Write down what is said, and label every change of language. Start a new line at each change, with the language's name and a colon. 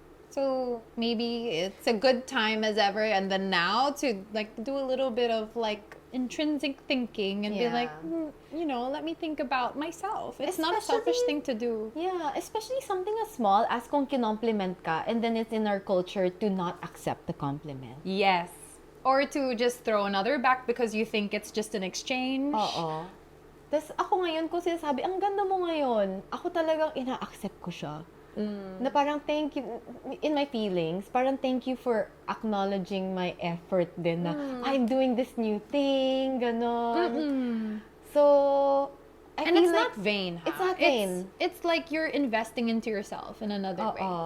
English: So maybe it's a good time as ever, and then now to like do a little bit of like intrinsic thinking and be like, let me think about myself. It's not a selfish thing to do. Yeah, especially something as small as
Filipino: kung kinompliment ka
English: and then it's in our culture to not accept the compliment. Yes. Or to just throw another back because you think it's just an exchange.
Filipino: Oo. Tapos ako ngayon ko sinasabi, ang ganda mo ngayon. Ako talagang ina-accept ko siya. Na parang
English: thank you, in my feelings,
Filipino: parang
English: thank you for acknowledging my effort
Filipino: din na
English: I'm doing this new thing,
Filipino: ganon.
English: So, I feel it's like, not vain. It's not vain. It's like you're investing into yourself in another way.